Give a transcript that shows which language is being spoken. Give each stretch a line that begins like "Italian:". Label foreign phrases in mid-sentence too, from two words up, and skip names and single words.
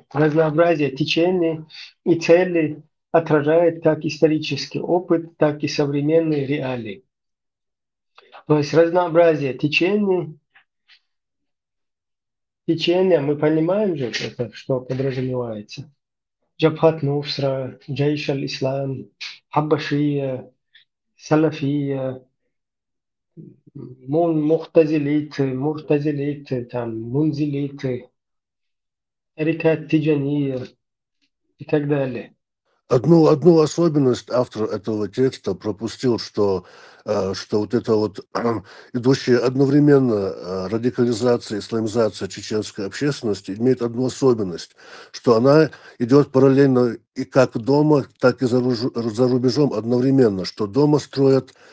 Russian: Разнообразие течений и целей отражает как исторический опыт, так и современные реалии. То есть разнообразие течения, мы понимаем же, это, что подразумевается. Джабхат Нусра, Джейш аль-Ислам, Хаббашия, Салафия, Муртазилиты, там, Мунзилиты, Тарикат Тиджания и так далее. Одну особенность автор этого текста пропустил, что вот это вот идущая одновременно радикализация, исламизация чеченской общественности имеет одну особенность, что она идет параллельно и как дома, так и за рубежом одновременно, что дома строят